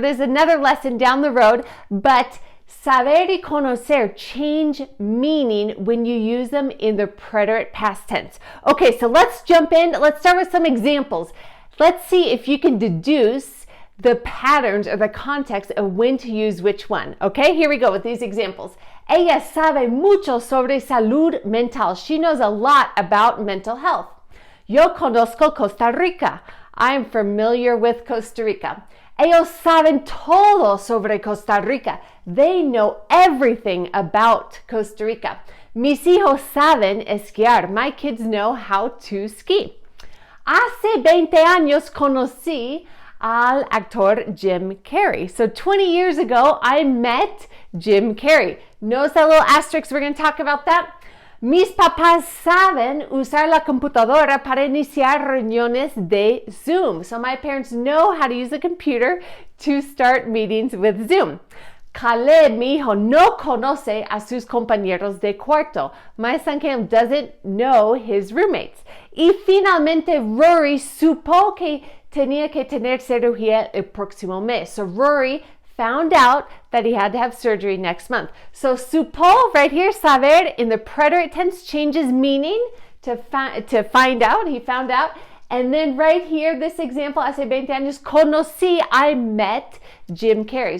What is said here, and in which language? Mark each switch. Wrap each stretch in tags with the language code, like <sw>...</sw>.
<en>There's another lesson down the road, but saber y conocer change meaning when you use them in the preterite past tense. Okay, so let's jump in. Let's start with some examples. Let's see if you can deduce the patterns or the context of when to use which one. Okay, here we go with these examples.</en> <es>Ella sabe mucho sobre salud mental.</es> <en>She knows a lot about mental health.</en> <es>Yo conozco Costa Rica.</es> <en>I'm familiar with Costa Rica.</en> <es>Ellos saben todo sobre Costa Rica.</es> <en>They know everything about Costa Rica.</en> <es>Mis hijos saben esquiar.</es> <en>My kids know how to ski.</en> <es>Hace 20 años conocí al actor Jim Carrey.</es> <en>So 20 years ago, I met Jim Carrey. Notice that little asterisk, we're going to talk about that.</en> <es>Mis papás saben usar la computadora para iniciar reuniones de Zoom.</es> <en>So my parents know how to use the computer to start meetings with Zoom.</en> <es>Caleb, mi hijo, no conoce a sus compañeros de cuarto.</es> <en>My son Caleb doesn't know his roommates.</en> <es>Y finalmente, Rory supo que tenía que tener cirugía el próximo mes.</es> <en>So Rory found out that he had to have surgery next month. So supo right here, saber, in the preterite tense changes meaning to find out. He found out. And then right here, this example,</en> <es>hace 20 años, conocí,</es> <en>I met Jim Carrey.</en>